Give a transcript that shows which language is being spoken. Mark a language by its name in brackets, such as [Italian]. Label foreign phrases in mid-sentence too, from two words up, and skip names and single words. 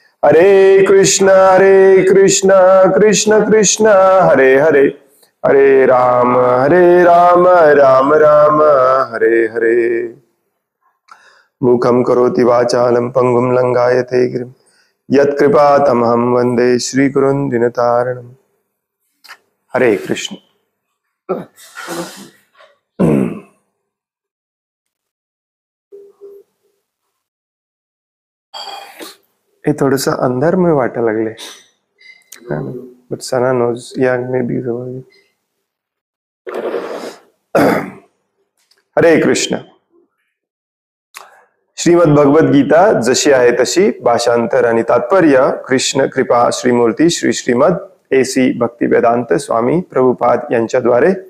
[Sanskrit] हरे कृष्ण कृष्ण कृष्ण हरे हरे, हरे राम राम राम हरे हरे। मुखं करोति वाचालं पंगुं लंघायते गिरिं यत्कृपातमहं वन्दे श्रीगुरुं दीनतारिणम्। हरे कृष्ण। [Marathi] ये थोडंसं अंधार में वाटायला लागले, [English] but Sana knows, yeah, maybe so. [Sanskrit] हरे कृष्ण। [Marathi] श्रीमद भगवद गीता जशी आहे तशी, भाषांतर आणि तात्पर्य कृष्ण कृपा श्रीमूर्ती श्री श्रीमद AC भक्ती वेदांत स्वामी प्रभुपाद यांच्याद्वारे।